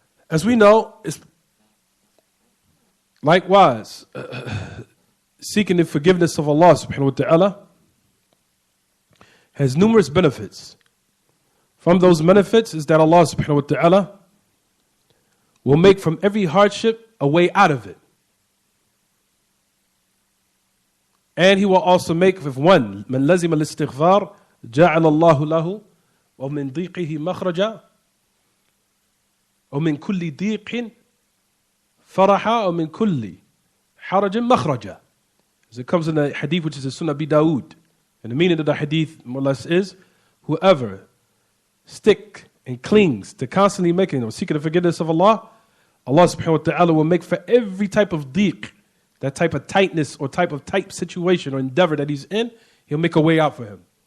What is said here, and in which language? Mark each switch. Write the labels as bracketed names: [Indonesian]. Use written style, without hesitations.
[English] As we know, it's likewise, seeking the forgiveness of Allah subhanahu wa ta'ala has numerous benefits. From those benefits is that Allah subhanahu wa ta'ala will make from every hardship a way out of it. And he will also make, if one, [Arabic] من لزم الاستغفار جعل الله له ومن ضيقه مخرجا ومن كل ضيق فرحا ومن كل حرج مخرجا. [English] As it comes in the hadith which is the Sunnah Abi Dawood. And the meaning of the hadith more or less is, whoever stick and clings to constantly making or seeking the forgiveness of Allah, Allah subhanahu wa ta'ala will make for every type of deeq, that type of tightness or type of tight situation or endeavor that he's in, he'll make a way out for him.